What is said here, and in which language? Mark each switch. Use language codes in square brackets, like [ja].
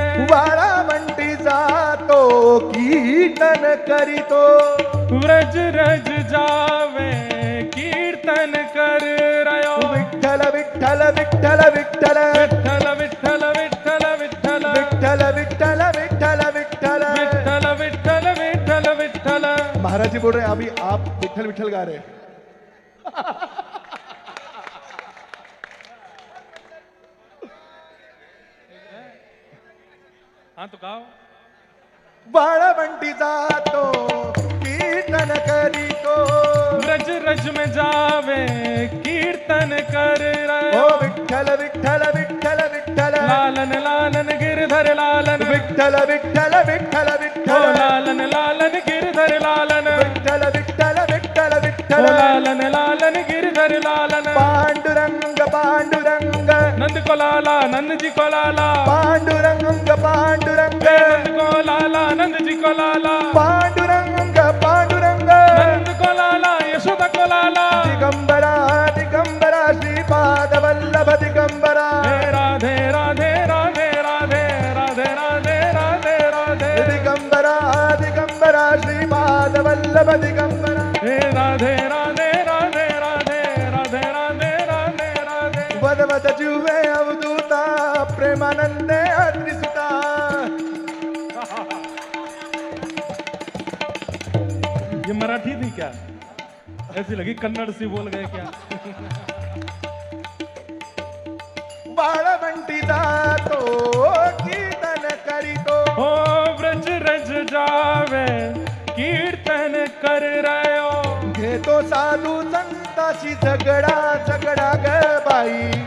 [mr] वाळवंटीचा तो कीर्तन करीतो [hi] रज रज जावे कीर्तन कर रयो [mr] विठ्ठल विठ्ठल विठ्ठल विठ्ठल विठ्ठल विठ्ठल विठ्ठल विठ्ठल विठ्ठल विठ्ठल विठ्ठल विठ्ठल विठ्ठल विठ्ठल विठ्ठल विठ्ठल [hi] महाराज जी बोल रहे हैं अभी आप विठ्ठल विठ्ठल गा रहे हैं हाँ तो गाओ [mr] वाळवंटीचा तो कीर्तन करीतो [hi] रज रज में जावे कीर्तन कर ओ रयो [mr] विठ्ठल विठ्ठल विठ्ठल विठ्ठल [hi] लालन लालन गिरधर लालन [mr] विठ्ठल विठ्ठल विठ्ठल ओ विठ्ठल [hi] लालन लालन गिरधर लालन [mr] विठ्ठल विठ्ठल विठ्ठल ओ विठ्ठल [hi] लालन लालन गिरधर लालन [mr] पांडुरंग पांडुरंग [hi] नंद को लाला नंद जी को लाला [mr] पांडुरंग पांडुरंग [hi] नंद को लाला नंद जी को लाला [mr] पांडुरंग पांडुरंग [hi] नंद को लाला यशोदा को लाला [mr] दिगंबरा दिगंबरा श्रीपाद वल्लभ दिगंबरा [hi] हे राधे राधे राधे राधे राधे राधे राधे राधे [mr] दिगंबरा दिगंबरा श्रीपाद वल्लभ दिगंबरा [hi] हे राधे राधे राधे राधे राधे राधे राधे राधे [mr] वद वद जुवे अवधूता प्रेमानंदे अत्रिसुता [hi] ये मराठी थी क्या ऐसी लगी कन्नड़ सी बोल गए क्या [mr] वाळवंटीचा तो कीर्तन करीतो [hi] ओ व्रज रज जावे कीर्तन कर रयो [mr] घेतो साधू संताशी झगडा झगडा ग बाई